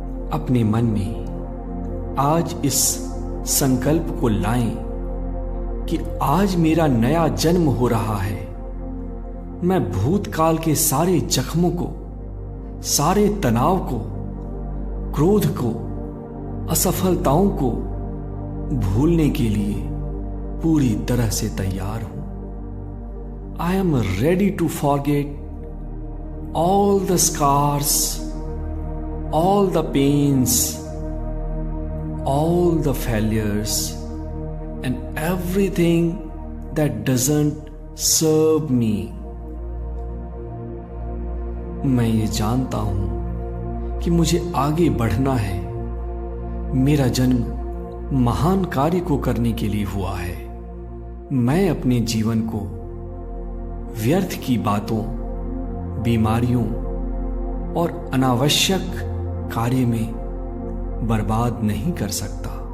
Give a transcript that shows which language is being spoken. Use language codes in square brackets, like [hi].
[hi] अपने मन में आज इस संकल्प को लाएं कि आज मेरा नया जन्म हो रहा है। मैं भूतकाल के सारे जख्मों को, सारे तनाव को, क्रोध को, असफलताओं को भूलने के लिए पूरी तरह से तैयार हूं। [en] I am ready to forget all the scars, all the pains, all the failures, and everything that doesn't serve me. [hi] मैं ये जानता हूं कि मुझे आगे बढ़ना है। मेरा जन्म महान कार्य को करने के लिए हुआ है। मैं अपने जीवन को व्यर्थ की बातों, बीमारियों और अनावश्यक कार्य में बर्बाद नहीं कर सकता।